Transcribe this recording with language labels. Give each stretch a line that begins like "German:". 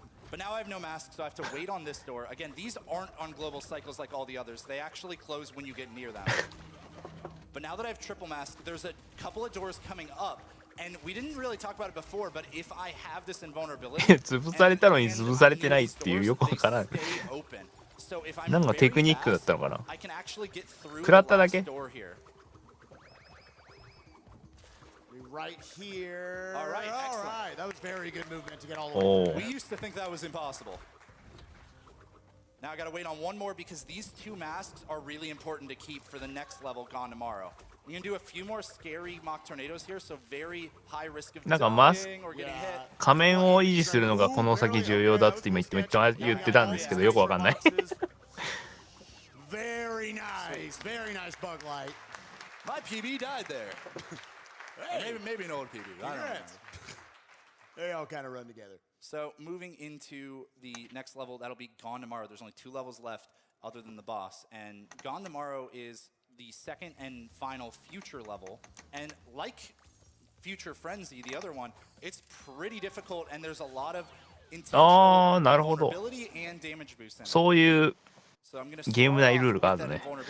English: But now I have no mask, so I have to wait on this door. Again, these aren't on global cycles like all the others. They actually close when you get near them. But now that I have triple mask, there's a couple of doors coming up. And we didn't really talk about it before, but if I have this invulnerability,
Japanese: 潰されたのに潰されてないっていうよくわからない。なんかテクニックだったのかな。食らっただけ。
English: Right here. All right, excellent. All right, that was very good movement to get all the way. We used to think that was impossible. Now I gotta wait on one more because these 2 masks are really important to keep for the next level, Gone Tomorrow. We're gonna do a few more scary mock tornadoes here, so very high risk of dying or getting hit.
Japanese: 仮面を維持するのがこの先重要だってめっちゃ言ってたんですけど、よくわかんない。
English: Very nice, very nice Bug Light. My PB died there. Hey. Maybe an old PB. I don't know. They all kind of run together. So moving into the next level, that'll be Gone Tomorrow. There's only 2 levels left other than the boss. And Gone Tomorrow is the second and final future level. And like Future Frenzy, the other one, it's pretty difficult and there's a lot of intentional vulnerability and damage boost in it.
Japanese: そういうゲーム内ルールがあるね。